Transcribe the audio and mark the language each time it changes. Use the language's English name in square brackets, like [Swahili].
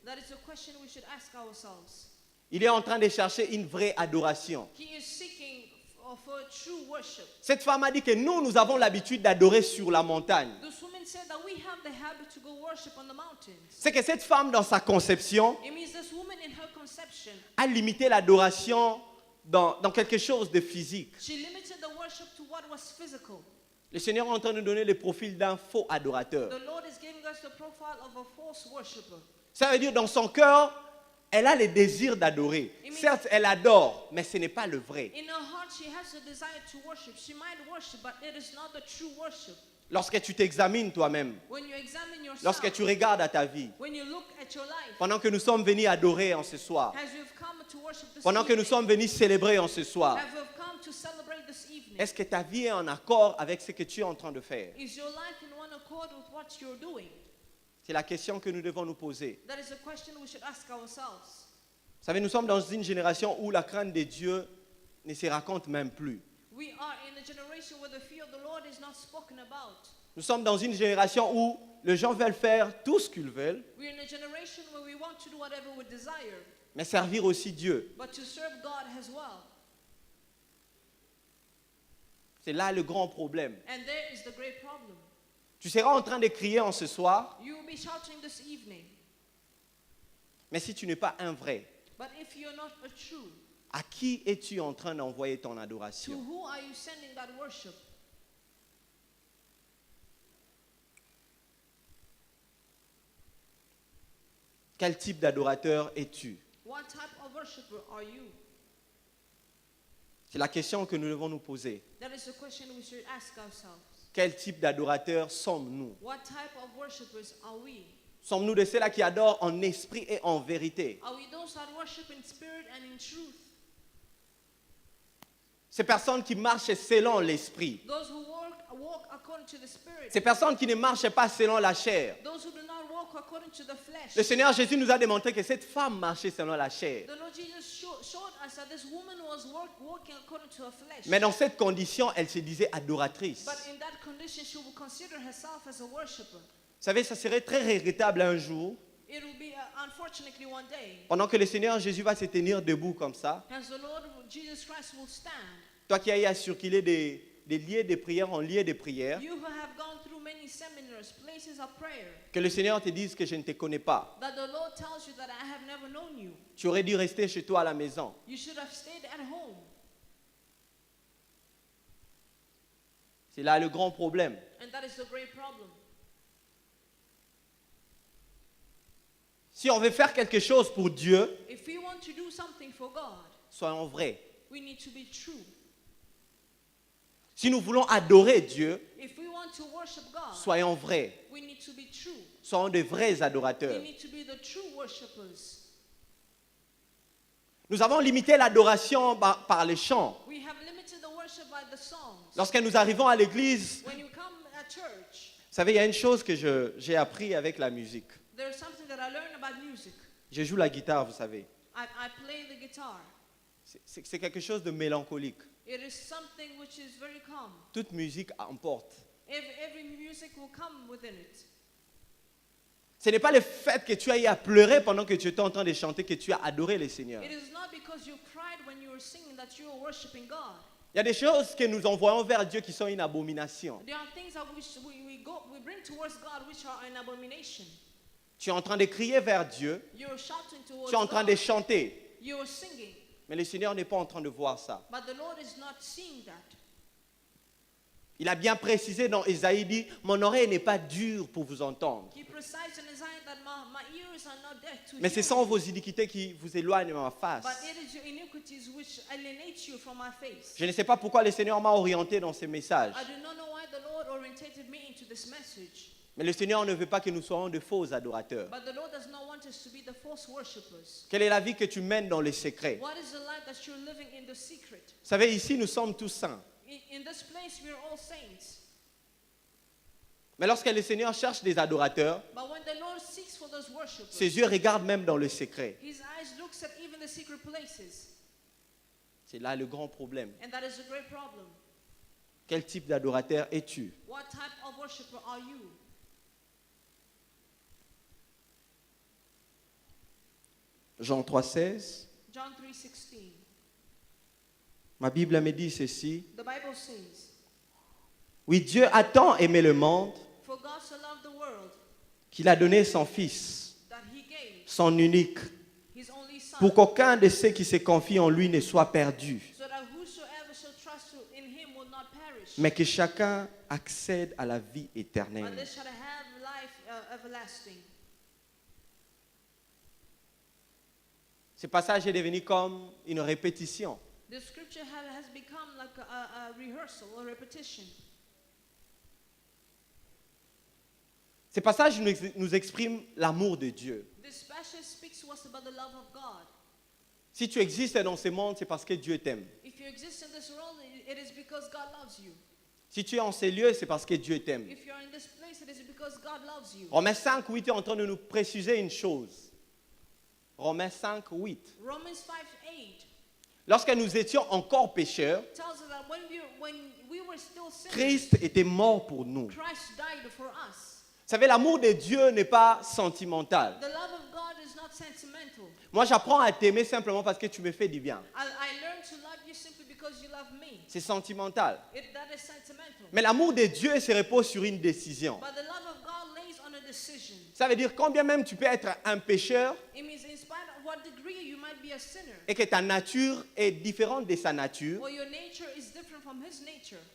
[English] That is a question we should ask ourselves. [French] Il est en train de chercher une vraie adoration. [English] He is seeking for true worship. [French] Cette femme a dit que nous avons l'habitude d'adorer sur la montagne. [English] This woman said that we have the habit to go worship on the mountains. [French] C'est que cette femme, dans sa conception, [English] It means this woman in her conception, [French] a limité l'adoration dans quelque chose de physique. [English] she limited the worship to what was physical. [French] Le Seigneur est en train de nous donner le profil d'un faux adorateur. [English] The Lord is giving us the profile of a false worshipper. [French] Ça veut dire dans son cœur, elle a le désir d'adorer. Certes, elle adore, mais ce n'est pas le vrai. [English] In her heart, she has a desire to worship. She might worship, but it is not the true worship. [French] Lorsque tu t'examines toi-même, [English] When you examine yourself, [French] lorsque tu regardes à ta vie, [English] when you look at your life, [French] pendant que nous sommes venus adorer en ce soir, [English] as you've come to worship this [French] pendant que nous [English] evening, [French] sommes venus célébrer en ce soir, [English] have you come to celebrate this evening? [French] est-ce que ta vie est en accord avec ce que tu es en train de faire? [English] Is your life in one accord with what you're doing? [French] C'est la question que nous devons nous poser. [English] That is a question we should ask ourselves. [French] Vous savez, nous sommes dans une génération où la crainte de Dieu ne se raconte même plus. [English] We are in a generation where the fear of the Lord is not spoken about. [French] Nous sommes dans une génération où les gens veulent faire tout ce qu'ils veulent, [English] We're in a generation where we want to do whatever we desire, [French] mais servir aussi Dieu. [English] but to serve God as well. [French] C'est là le grand problème. [English] And there is the great problem. [French] Tu seras en train de crier en ce soir, [English] You will be shouting this evening, [French] mais si tu n'es pas un vrai, [English] but if you're not a true, [French] à qui es-tu en train d'envoyer ton [English] to [French] adoration? [English] who are you sending that worship? [French] Quel type d'adorateur es-tu? [English] What type of worshiper are you? [French] C'est la question que nous devons nous poser. [English] That is a question we should ask ourselves. [French] Quel type d'adorateur sommes-nous? [English] What type of worshippers are we? [French] Sommes-nous de ceux-là qui adorent en esprit et en vérité? [English] Are we those that worship in spirit and in truth? [French] Ces personnes qui marchent selon l'esprit. [English] Those who walk according to the spirit. [French] Ces personnes qui ne marchent pas selon la chair. [English] Those who do not walk according to the flesh. [French] Le Seigneur Jésus nous a démontré que cette femme marchait selon la chair. [English] The Lord Jesus showed us that this woman was walking according to her flesh. [French] Mais dans cette condition, elle se disait adoratrice. [English] But in that condition, she will consider herself as a worshipper. [French] Vous savez, ça serait très regrettable un jour, [English] It will be, unfortunately, one day, [French] pendant que le Seigneur Jésus va se tenir debout comme ça, [English] as the Lord Jesus Christ will stand. [French] toi qui as circulé des lieux de prière en lieux de prière, [English] You who have gone through many seminars, places of prayer, [French] que le Seigneur te dise que je ne te connais pas. [English] that the Lord tells you that I have never known you. [French] Tu aurais dû rester chez toi à la maison. [English] You should have stayed at home. [French] C'est là le grand problème. [English] And that is the great problem. [French] Si on veut faire quelque chose pour Dieu, [English] If we want to do something for God, [French] soyons vrais. [English] we need to be true. [French] Si nous voulons adorer Dieu, [English] If we want to worship God, [French] soyons vrais. [English] we need to be true. [French] Soyons de vrais [English] We [French] adorateurs. [English] need to be the true worshippers. [French] Nous avons limité l'adoration par les chants. [English] We have limited the worship by the songs. [French] Lorsque nous arrivons à l'église, [English] When you come at church, [French] vous savez, il y a une chose que j'ai appris avec la musique. [English] there's something that I learned about music. [French] Je joue la guitare, vous savez. [English] I play the guitar. [French] C'est quelque chose de mélancolique. [English] It is something which is very calm. [French] Toute musique emporte. [English] Every music will come within it. [French] Ce n'est pas le fait que tu ailles à pleurer pendant que tu étais en train de chanter que tu as adoré le Seigneur. [English] It is not because you cried when you were singing that you are worshiping God. [French] Il y a des choses que nous envoyons vers Dieu qui sont une abomination. [English] There are things that we bring towards God which are an abomination. [French] Tu es en train de crier vers Dieu, [English] You're shouting towards [French] tu es en train [English] God. [French] de chanter, [English] You're singing. [French] mais le Seigneur n'est pas en train de voir ça. [English] But the Lord is not seeing that. [French] Il a bien précisé dans Ésaïe, dit, mon oreille n'est pas dure pour vous entendre. [English] He precised in Isaiah that my ears are not deaf to [French] Mais [English] hear [French] ce sont [English] you. [French] vos iniquités qui vous éloignent de ma face. [English] But it is your iniquities which alienate you from my face. [French] Je ne sais pas pourquoi le Seigneur m'a orienté dans ces messages. [English] I do not know why the Lord orientated me into this message. [French] Mais le Seigneur ne veut pas que nous soyons de faux adorateurs. [English] But the Lord does not want us to be the false worshippers. [French] Quelle est la vie que tu mènes dans les secrets? [English] What is the life that you're living in the secret? [French] Vous savez, ici, nous sommes tous saints. [English] In this place, we are all saints. [French] Mais lorsque le Seigneur cherche des adorateurs, [English] But when the Lord seeks for those worshippers, [French] ses yeux regardent même dans le secret. [English] His eyes looks at even the secret places. [French] C'est là le grand problème. [English] And that is a great problem. [French] Quel type d'adorateur es-tu? [English] What type of worshipper are you? [French] Jean 3,16. [English] John 3:16. [French] Ma Bible me dit ceci. [English] The Bible says, [French] Oui, Dieu a tant aimé le monde [English] "For God so loved the world [French] qu'il a donné son Fils, [English] that he gave [French] son unique, [English] his only Son, [French] pour qu'aucun de ceux qui se confient en lui ne soit perdu, [English] so that whosoever shall trust in him will not perish, [French] mais que chacun accède à la vie [English] but [French] éternelle. [English] they shall have life everlasting." [French] Ce passage est devenu comme une répétition. [English] The scripture has become like a rehearsal or repetition. [French] Ce passage nous exprime l'amour de Dieu. [English] This passage speaks to us about the love of God. [French] Si tu existes dans ce monde, c'est parce que Dieu t'aime. [English] If you exist in this world, it is because God loves you. [French] Si tu es en ces lieux, c'est parce que Dieu t'aime. [English] If you're in this place, it is because God loves you. [French] Romains 5, 8 est en train de nous préciser une chose. Romains 5, 8. [English] Romans 5:8 [French] Lorsque nous étions encore pécheurs, [English] tells us that when we were still sinners, [French] Christ était mort pour nous. Vous [English] Christ died for us. [French] savez, l'amour de Dieu n'est pas sentimental. [English] The love of God is not sentimental. [French] Moi, j'apprends à t'aimer simplement parce que tu me fais du bien. [English] I learned to love you simply because you love me. [French] C'est sentimental. [English] That is sentimental. [French] Mais l'amour de Dieu se repose sur une décision. [English] But the love of God lays on a decision. [French] Ça veut dire combien même tu peux être un pécheur [English] It means in spite of what degree you might be a sinner, [French] et que ta nature est différente de sa nature, [English] or your nature is different from his nature,